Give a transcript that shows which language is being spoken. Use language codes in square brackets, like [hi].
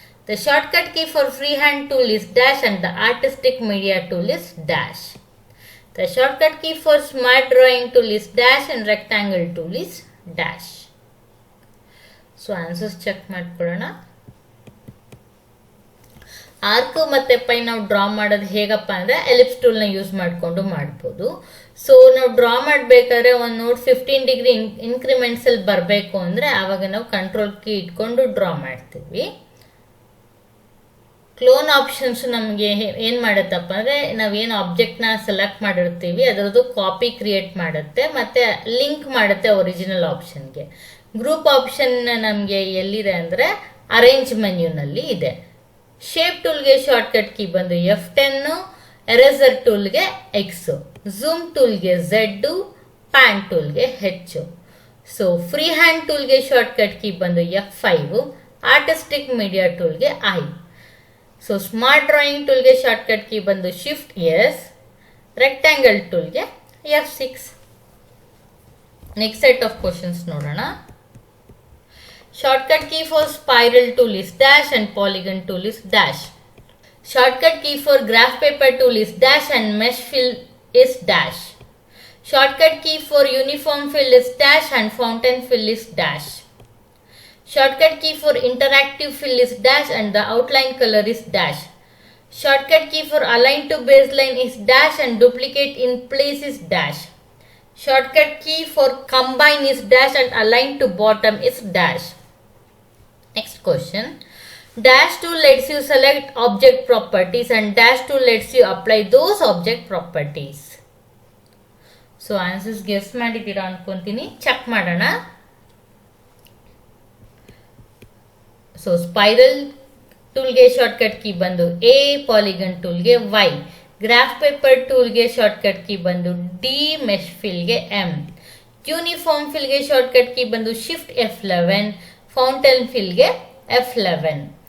[en] The shortcut key for freehand tool is dash and the artistic media tool is dash. The shortcut key for smart drawing tool is dash and rectangle tool is dash. [kn] So answers check ಮಾಡ್ಕೊಳ್ಳೋಣ. Arc ಮತ್ತು pi ನಾವು draw ಮಾಡೋದು ಹೇಗಪ್ಪ ಅಂದರೆ ellipse ಟೂಲ್ನ use ಮಾಡಿಕೊಂಡು ಮಾಡ್ಬೋದು. So ನಾವು draw ಮಾಡಬೇಕಾದ್ರೆ ಒಂದು ನೋಟ್ 15 ಡಿಗ್ರಿ ಇನ್ಕ್ರಿಮೆಂಟ್ಸಲ್ಲಿ ಬರಬೇಕು ಅಂದರೆ ಆವಾಗ ನಾವು ಕಂಟ್ರೋಲ್ ಕೀ ಇಟ್ಕೊಂಡು ಡ್ರಾ ಮಾಡ್ತೀವಿ. ಕ್ಲೋನ್ ಆಪ್ಷನ್ಸ್ ನಮಗೆ ಏನು ಮಾಡುತ್ತಪ್ಪ ಅಂದರೆ ನಾವೇನು ಆಬ್ಜೆಕ್ಟ್ನ ಸೆಲೆಕ್ಟ್ ಮಾಡಿರ್ತೀವಿ ಅದರದ್ದು ಕಾಪಿ ಕ್ರಿಯೇಟ್ ಮಾಡುತ್ತೆ ಮತ್ತು ಲಿಂಕ್ ಮಾಡುತ್ತೆ ಒರಿಜಿನಲ್ ಆಪ್ಷನ್ಗೆ. ಗ್ರೂಪ್ ಆಪ್ಷನ್ ನಮಗೆ ಎಲ್ಲಿದೆ ಅಂದರೆ ಅರೇಂಜ್ ಮೆನ್ಯೂನಲ್ಲಿ ಇದೆ. ಶೇಪ್ ಟೂಲ್ಗೆ ಶಾರ್ಟ್ಕಟ್ ಕೀ ಬಂದು F10, eraser ಟೂಲ್ಗೆ X, zoom ಟೂಲ್ಗೆ Z, PAN ಟೂಲ್ಗೆ H. So free hand ಟೂಲ್ಗೆ shortcut key ಬಂದು F5, artistic media ಟೂಲ್ಗೆ I. So smart drawing ಟೂಲ್ಗೆ shortcut key ಬಂದು shift S, rectangle ಟೂಲ್ಗೆ F6. Next set of questions ನೋಡೋಣ. [en] Shortcut key for spiral tool is dash and polygon tool is dash. Shortcut key for graph paper tool is dash and mesh fill is dash. Shortcut key for uniform fill is dash and fountain fill is dash. Shortcut key for interactive fill is dash and the outline color is dash. Shortcut key for align to baseline is dash and duplicate in place is dash. Shortcut key for combine is dash and align to bottom is dash. Next question. Dash tool lets you select object properties and dash tool lets you apply those object properties. [kn] So answers guess ಮಾಡಿದ್ದೀರಾ ಅನ್ಕೊಂತೀನಿ. Check ಮಾಡೋಣ. So spiral ಟೂಲ್ಗೆ shortcut key ಬಂದು A, polygon ಟೂಲ್ಗೆ Y, graph paper ಟೂಲ್ಗೆ shortcut key ಬಂದು D, mesh ಫಿಲ್ಗೆ M, uniform ಫಿಲ್ಗೆ shortcut key ಬಂದು shift F11, fountain ಫಿಲ್ಗೆ F11.